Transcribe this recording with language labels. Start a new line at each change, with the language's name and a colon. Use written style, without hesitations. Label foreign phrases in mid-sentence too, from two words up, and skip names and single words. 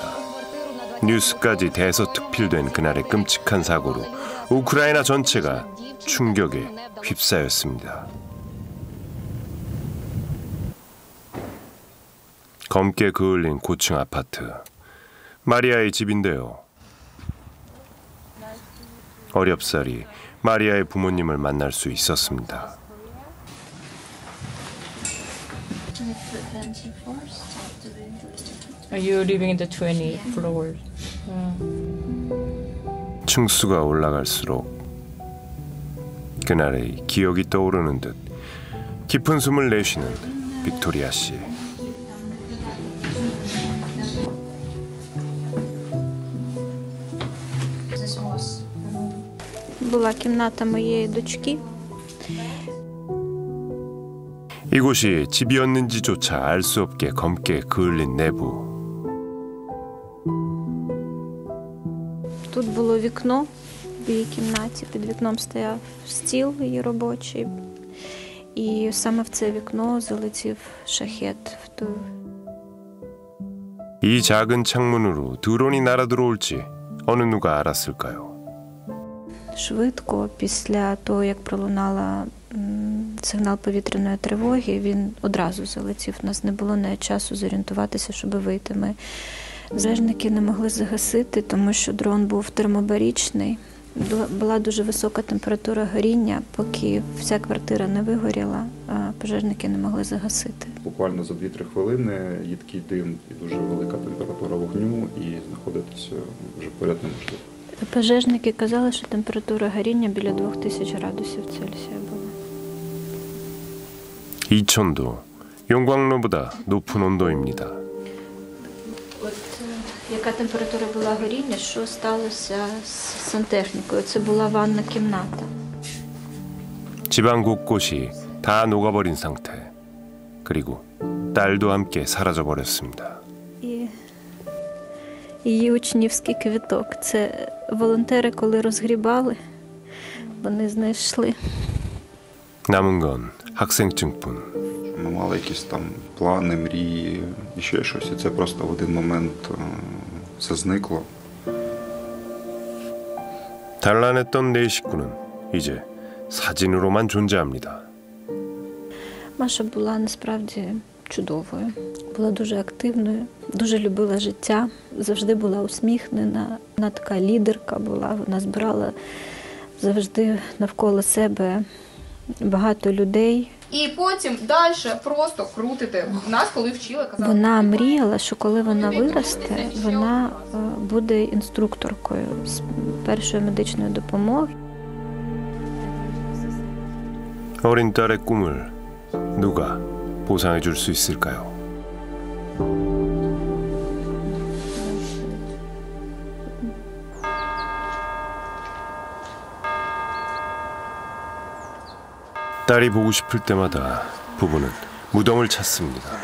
Korean: 뉴스까지 대서특필된 그날의 끔찍한 사고로 우크라이나 전체가 충격에 휩싸였습니다. 검게 그을린 고층 아파트. 마리아의 집인데요. 어렵사리 마리아의 부모님을 만날 수 있었습니다.
English: Are you living in the 20th floor?
Korean: 층수가 올라갈수록 그날의 기억이 떠오르는 듯 깊은 숨을 내쉬는 빅토리아 씨.
Ukrainian: Була кімната моєї дочки.
Korean: 이곳이 집이었는지조차 알 수 없게 검게 그을린 내부.
Ukrainian: Тут було вікно в її кімнаті. Під вікном стояв стіл її робочий. І саме в це вікно залетів шахет.
Korean: 이 작은 창문으로 드론이 날아들어올지 어느 누가 알았을까요?
Ukrainian: Швидко, після того, як пролунала сигнал повітряної тривоги, він одразу залетів. У нас не було навіть часу зорієнтуватися, щоб вийти. Ми пожежники не могли загасити, тому що дрон був термобарічний. Була дуже висока температура горіння, поки вся квартира не вигоріла, пожежники не могли загасити. Буквально за 2-3 хвилини їдкий дим і дуже велика температура вогню, і знаходитися вже поряд неможливо. Пожежники казали, що температура горіння біля 2000 градусів Цельсія була.
Korean: 이천도 용광로보다 높은 온도입니다.
Ukrainian: От яка температура була горіння, що сталося з сантехнікою? Це була ванна кімната.
Korean: 집안 곳곳이 다 녹아버린 상태. 그리고 딸도 함께 사라져버렸습니다.
Ukrainian: Її учнівський квіток. Це волонтери, коли розгрібали, вони знайшли.
Korean: 남은 건 학생증뿐.
Ukrainian: Ми мали якісь там плани, мрії і ще щось. І це просто в один момент все зникло.
Korean: 단란했던 네 식구는 이제 사진으로만 존재합니다.
Ukrainian: Маша була насправді чудовою, була дуже активною, дуже любила життя, завжди була усміхнена. Вона така лідерка була, вона збирала завжди навколо себе багато людей. І потім далі просто крутити. Нас, коли вчили, казали... Вона мріяла, що коли вона виросте, вона буде інструкторкою з першої медичної допомоги.
Korean: 어린 딸의 꿈을 누가 보상해 줄 수 있을까요? 딸이 보고 싶을 때마다 부부는 무덤을 찾습니다.